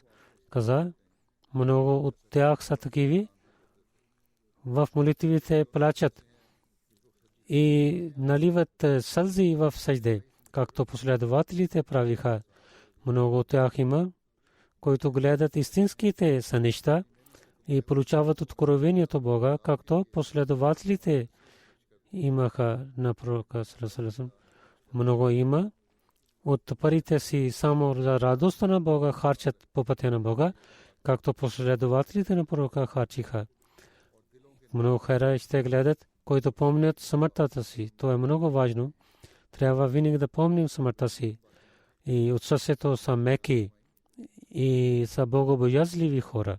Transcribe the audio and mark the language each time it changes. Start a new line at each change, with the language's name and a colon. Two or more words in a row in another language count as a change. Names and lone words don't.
Bulgarian: Каза, много от тях са такиви, в молитвите плачат и наливат сълзи в сажде, както последователите правиха. Много от тях има, които гледат истинските неща и получават откровението Бога, както последователите имаха на пророка
Arabic: صلى الله عليه وسلم.
Bulgarian: Много има от парите си само за радостта на Бога харчат по пътя на Бога, както последователите на пророка харчиха. Много хора ще гледат, които помнят смъртта си. Това е много важно. Трябва винаги да помним смъртта си. И от сърцето са меки и са богобоязливи хора.